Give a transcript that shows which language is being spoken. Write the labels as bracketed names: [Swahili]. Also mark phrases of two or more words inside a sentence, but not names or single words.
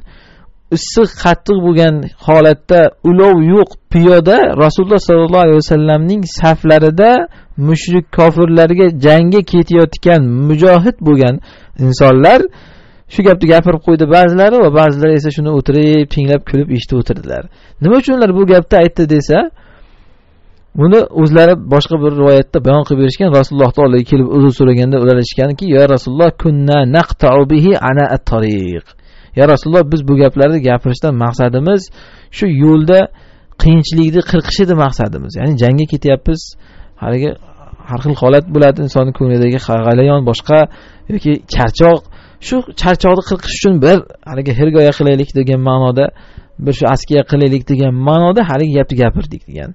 [Uzbek] Issiq qattiq bo'lgan holatda ulov yo'q piyoda Rasululloh sollallohu alayhi vasallamning saflarida mushrik kofirlarga jangga ketayotgan mujohid bo'lgan insonlar shu gapni gapirib qo'ydi ba'zilari va ba'zilari esa shuni o'tirib, tinglab, kulib eshitib o'tirdilar. Nima uchun ular bu gapni aytdi desa, buni o'zlari boshqa bir rivoyatda bayon qilib berishgan. Rasulullohdan oldiga kelib uzr so'raganda ular aytganki, "Ya Rasululloh, [Arabic] كنا نقطع به عنا الطريق." [Uzbek] Ya Rasululloh, biz bu gaplarni gapirishdan maqsadimiz shu yo'lda qiyinchilikni qirqish edi maqsadimiz. Ya'ni jangga ketyapmiz. Haligi har xil holat bo'ladi insonning ko'nglidagi g'alayon boshqa yoki charchoq. Shu charchoqni qirqish uchun bir haligi hergoya qilaylik degan ma'noda, bir shu askiya qilaylik degan ma'noda haligi gapni gapirdik degan.